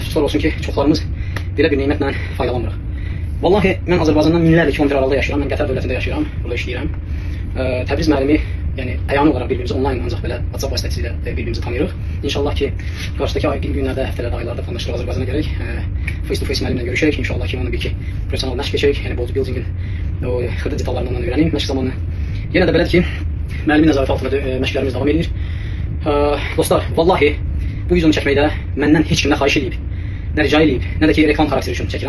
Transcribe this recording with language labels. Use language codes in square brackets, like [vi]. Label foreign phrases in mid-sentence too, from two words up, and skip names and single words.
[az] Əfsuslar olsun ki, çoxlarımız belə bir nemətlə faydalanmırıq. Vallahi mən Azərbaycandan minlərlə kilometr aralıqda yaşayıram, mən Qətər dövlətində yaşayıram, burada işləyirəm. Təbriz müəllimi, yəni əyani olaraq bir-birimizi online ancaq belə WhatsApp vasitəsilə bir-birimizi tanıyırıq. İnşallah ki, qarşıdakı günlərdə, həftələrdə, aylarda tanışırıq, Azərbaycana gələk, [en] face-to-face [az] müəllimlə görüşək. İnşallah ki, onu bir-iki professional məşq keçək, yəni bodybuildingin o xırda detallarından ondan öyrənəyim məşq zamanı. Yenə də belədir ki, müəllimin nəzarəti altında məşqlərimiz davam edir. Dostlar, vallahi bu videonu çəkməkdə məndən heç kim nə xahiş edib, nə rica edib, nə də ki reklam xarakteri üçün çəkirəm.